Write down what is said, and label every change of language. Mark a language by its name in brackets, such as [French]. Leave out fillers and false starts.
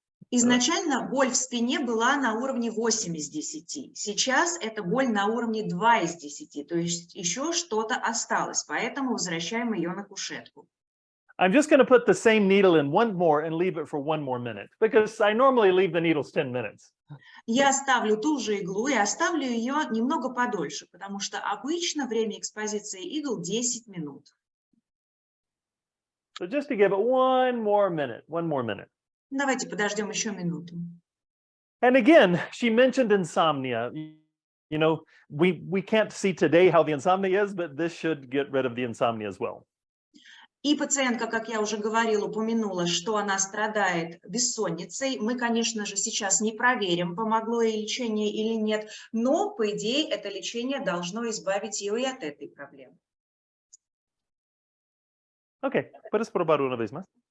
[Russian] Изначально боль в спине была на уровне 8 из 10. Сейчас это боль на уровне 2 из 10. То есть еще что-то осталось, поэтому возвращаем ее на кушетку. [English] I'm just going to put the same needle in one more and leave it for one more minute, because I normally leave the needles 10 minutes. [Russian] Я оставлю ту же иглу и оставлю ее немного подольше, потому что обычно время экспозиции игл 10 минут. [English] So just to give it one more minute. [Russian] Давайте подождем еще минуту. [English] And again, she mentioned insomnia. We can't see today how the insomnia is, but this should get rid of the insomnia as well. [Russian] И пациентка, как я уже говорила, упомянула, что она страдает бессонницей. Мы, конечно же, сейчас не проверим, помогло ей лечение или нет, но, по идее, это лечение должно избавить ее и от этой проблемы. [Spanish] Okay, puedes probar una vez más.